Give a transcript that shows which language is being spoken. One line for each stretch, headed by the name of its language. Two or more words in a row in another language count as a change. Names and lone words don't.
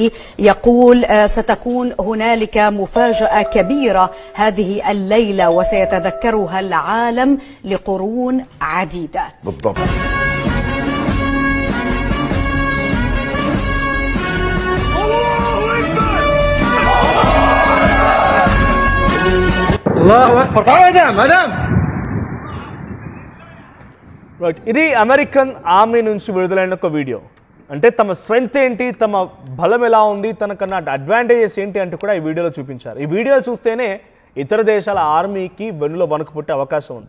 Arabic: يقول ستكون هنالك مفاجأة كبيرة هذه الليلة وسيتذكرها العالم لقرون عديدة. بالضبط. الله أكبر. مدام
Telugu: రైట్, ఇది
English: American army
Telugu: నుంచి విడుదలైన ఒక వీడియో. అంటే తమ స్ట్రెంగ్త్ ఏంటి, తమ బలం ఎలా ఉంది, తనకన్నా అడ్వాంటేజెస్ ఏంటి అంటే కూడా ఈ వీడియోలో చూపించారు. ఈ వీడియో చూస్తేనే ఇతర దేశాల ఆర్మీకి వెన్నులో వణుకు పుట్టే అవకాశం ఉంది.